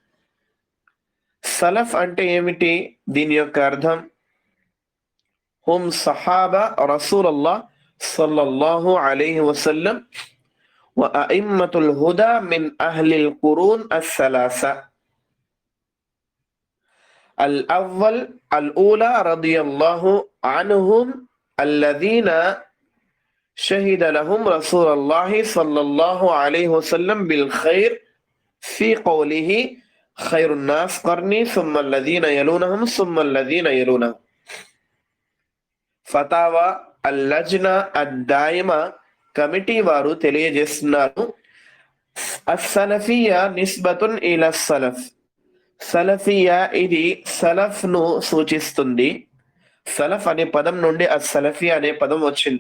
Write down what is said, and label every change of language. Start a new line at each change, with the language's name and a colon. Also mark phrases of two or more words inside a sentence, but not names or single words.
Telugu: సలఫ్ అంటే ఏమిటి? దీని యొక్క అర్థం
Arabic: هم صحابة رسول الله صلى الله عليه وسلم و أئمة الهدى من أهل القرون الثلاثة. الأول الأولى رضي الله عنهم الذين شهد لهم رسول الله صلى الله عليه وسلم بالخير في قوله خير الناس قرني ثم الذين يلونهم ثم الذين يلونهم.
Telugu: ఫతావా అల్లజ్నా అద్దాయిమా కమిటీ వారు తెలియజేస్తున్నారు,
Arabic: السلفية نسبة إلى السلف.
Telugu: సలఫియా ఇది సలఫ్ ను సూచిస్తుంది. సలఫ్ అనే పదం నుండి అస్సలఫీ అనే పదం వచ్చింది.